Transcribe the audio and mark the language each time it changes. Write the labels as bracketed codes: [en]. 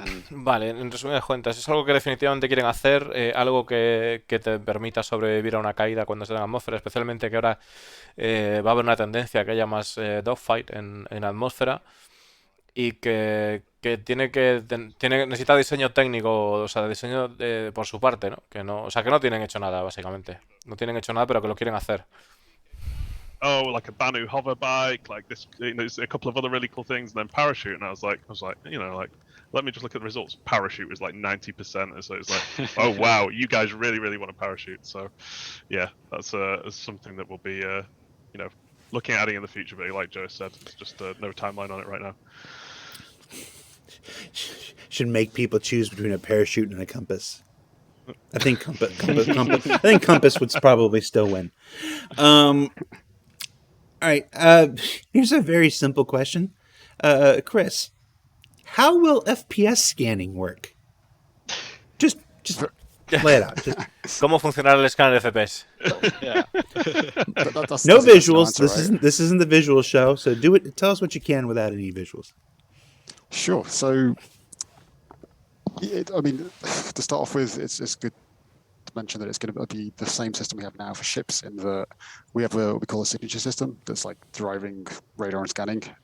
[es] Vale, en resumidas cuentas, es algo que definitivamente quieren hacer, algo que te permita sobrevivir a una caída cuando esté en atmósfera, especialmente que ahora va a haber una tendencia a que haya más dogfight en atmósfera y que necesita diseño técnico, o sea, diseño por su parte, ¿no? O sea, que no tienen hecho nada, básicamente. No tienen hecho nada, pero que lo quieren hacer. [en] oh, like a Banu hover bike, like this, there's a couple of other really cool things, and then parachute. And I was like, let me just look at the results. Parachute was like 90%, and so it's like, oh wow, you guys really want a parachute. So, yeah, that's something that we'll be, looking at adding in the future. But like Joe said, it's just no timeline on it right now. Should make people choose between a parachute and a compass. I think compass would probably still win. All right. Here's a very simple question, Chris. How will FPS scanning work? Just lay it out. [es] ¿Cómo funcionará el escáner de FPS? [en] Yeah. No visuals. Answer, This isn't the visual show. So do it. Tell us what you can without any visuals. Sure. So, I mean, to start off with, it's good to mention that it's going to be the same system we have now for ships. In that we have what we call a signature system that's like driving, radar, and scanning.